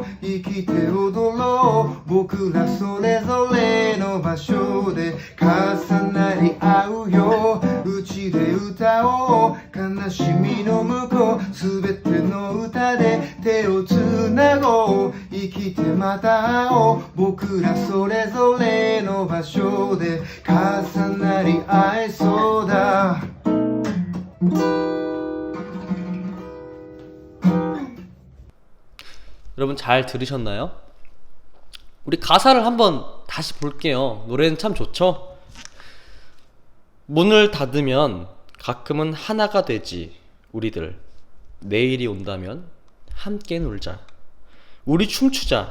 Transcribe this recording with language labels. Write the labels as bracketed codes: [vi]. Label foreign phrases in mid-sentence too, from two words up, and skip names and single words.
[ja] 生きて踊ろう僕らそれぞれの場所で重なり合うようちで歌おう悲しみの向こうすべての歌で手をつなごう生きてまた会おう僕らそれぞれの場所で重なり合えそうだ [ko] 여러분 잘 들으셨나요? 우리 가사를 한번 다시 볼게요. 노래는 참 좋죠? 문을 닫으면 가끔은 하나가 되지 우리들 내일이 온다면 함께 놀자 우리 춤추자